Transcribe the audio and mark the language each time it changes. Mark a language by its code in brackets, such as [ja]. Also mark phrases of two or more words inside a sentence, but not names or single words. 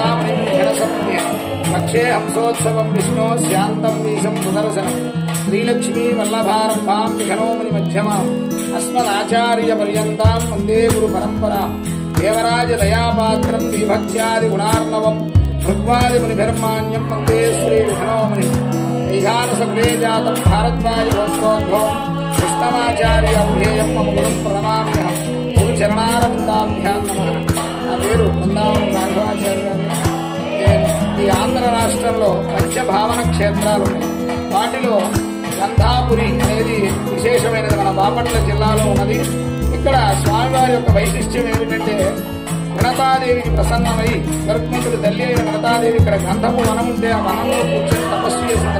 [sa] मणिं घनसम्य पक्षे हंसोत्सवं विष्णो स्यान्तं वीशं सुदर्शनं श्रीलक्ष्मी वल्लभारम्भां विघ्नोमणिमध्यमाम् अस्मदाचार्यपर्यन्तां वन्दे गुरुपरम्परां देवराजदयापात्रं विभक्त्यादिगुणार्णवं भृग्वादिमुनिभिर्मान्यं वन्दे श्रीविघ्नोमणिम् ईशानसकुले जातं भारद्वाजगोत्रोद्भवं कृष्णमाचार्य अव्येयं मम गुरुं प्रणमाम्यहं गुरुचरणारविन्दाभ्यां नमः। [te] నా పేరు బృందావనం రాఘవాచార్య గారు. ఈ ఆంధ్ర రాష్ట్రంలో పంచభావన క్షేత్రాలు ఉన్నాయి. వాటిలో గంధాపురి అనేది విశేషమైనది మన బాపట్ల జిల్లాలో ఉన్నది. ఇక్కడ స్వామివారి యొక్క వైశిష్ట్యం ఏమిటంటే వినతాదేవికి ప్రసన్నమై గరుత్మంతుడి తల్లి అయిన వినతాదేవి ఇక్కడ గంధపు వనం ఉంటే ఆ వనంలో కూర్చొని తపస్సు చేసింది.